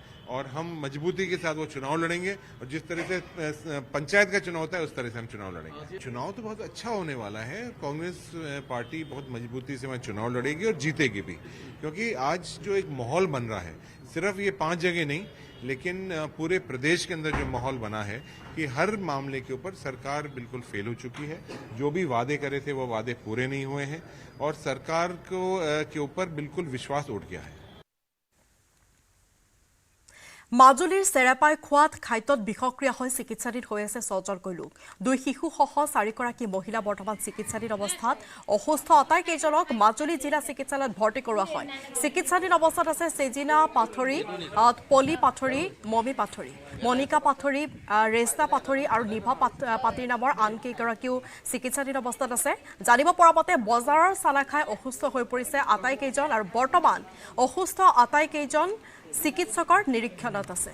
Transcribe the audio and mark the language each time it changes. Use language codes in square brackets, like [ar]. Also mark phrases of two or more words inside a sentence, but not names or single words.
[hi] और हम मजबूती के साथ वो चुनाव लड़ेंगे और जिस तरह से पंचायत का चुनाव होता है उस तरह से हम चुनाव लड़ेंगे चुनाव तो बहुत अच्छा होने वाला है कांग्रेस पार्टी बहुत मजबूती से वहाँ चुनाव लड़ेगी और जीतेगी भी क्योंकि आज जो एक माहौल बन रहा है सिर्फ ये 5 जगह नहीं लेकिन पूरे प्रदेश के अंदर जो माहौल बना है कि हर मामले के ऊपर सरकार बिल्कुल फेल हो चुकी है जो भी वादे करे थे वो वादे पूरे नहीं हुए हैं और सरकार को के ऊपर बिल्कुल विश्वास उठ गया है [as] মাজুলীৰ চেৰাপাই খোৱাত খাদ্যত বিষক্ৰিয়া হৈ চিকিৎসাধীন হৈ আছে 6জনকৈ লোক 2 শিশুসহ 4গৰাকী মহিলা বৰ্তমান চিকিৎসাধীন অৱস্থাত অসুস্থ আটাইকেইজনক মাজুলী জিলা চিকিৎসালয়ত ভৰ্তি কৰোৱা হয় চিকিৎসাধীন অৱস্থাত আছে সেজিনা পাথৰী পলি পাথৰী মমি পাথৰী মনিকা পাথৰী ৰেস্তা পাথৰী আৰু নিভা পাতিৰ নামৰ আন কেইগৰাকীও চিকিৎসাধীন অৱস্থাত আছে জানিব পৰা মতে বজাৰৰ চানা খাই অসুস্থ হৈ পৰিছে আটাইকেইজন আৰু বৰ্তমান অসুস্থ আটাইকেইজন চিকিৎসকৰ নিৰীক্ষণত আছে